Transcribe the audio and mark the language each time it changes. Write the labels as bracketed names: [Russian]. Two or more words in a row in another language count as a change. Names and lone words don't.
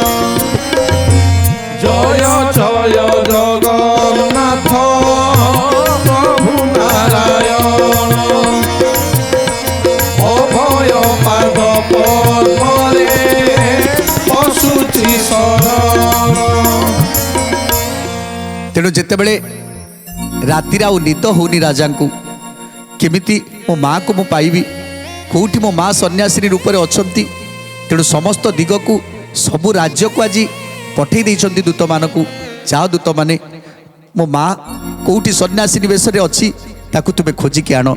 [Odia] ଜୟ ଜୟ ଜଗନ୍ନାଥ ପ୍ରଭୁ ନାରାୟଣ, ଅଭୟ ପାଦ ପଦ୍ମରେ ଅସୁଚି ଶରଣ। ତେଣୁ ଯେତେବେଳେ ରାତିରେ ଆଉ ନିଦ ହେଉନି ରାଜାଙ୍କୁ, କେମିତି ମୋ ମାଆକୁ ମୁଁ ପାଇବି, କେଉଁଠି ମୋ ମା ସନ୍ନ୍ୟାସିନୀ ରୂପରେ ଅଛନ୍ତି। ତେଣୁ ସମସ୍ତ ଦିଗକୁ ସବୁ ରାଜ୍ୟକୁ ଆଜି ପଠାଇ ଦେଇଛନ୍ତି ଦୂତମାନଙ୍କୁ, ଯାଅ ଦୂତମାନେ ମୋ ମା କେଉଁଠି ସନ୍ନ୍ୟାସିନୀ ବେଶରେ ଅଛି ତାକୁ ତୁମେ ଖୋଜିକି ଆଣ।